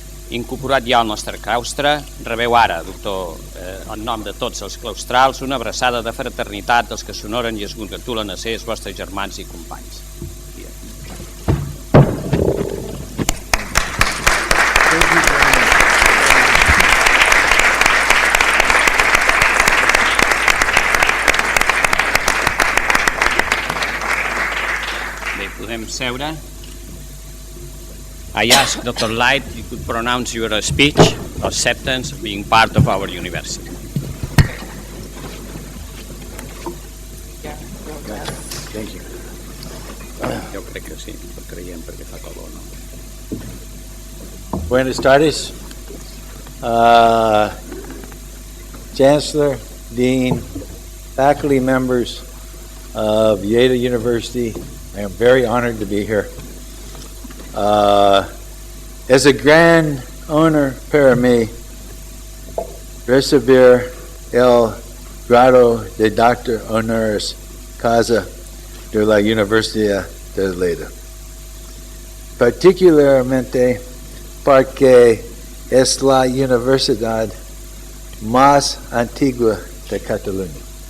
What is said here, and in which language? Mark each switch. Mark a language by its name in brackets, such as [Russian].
[Catalan] Incorporat ja al nostre claustre, rebeu ara, doctor, en nom de tots els claustrals, una abraçada de fraternitat dels que s'honoren i es congratulen a ser els vostres germans i companys. Bé, podem seure. [English] I ask Dr. Light if you could pronounce your speech or sentence being part of our university. Thank you. [Catalan] Jo crec que sí, ho creiem perquè fa calor, no? [Spanish] Buenas tardes. [English] Chancellor, Dean, faculty members of Lleida University, I am very honored to be here. [Spanish] Es a gran honor para mí recibir el grado de Doctor Honoris Causa de la Universidad de Lleida, particularmente porque es la universidad más antigua de Cataluña.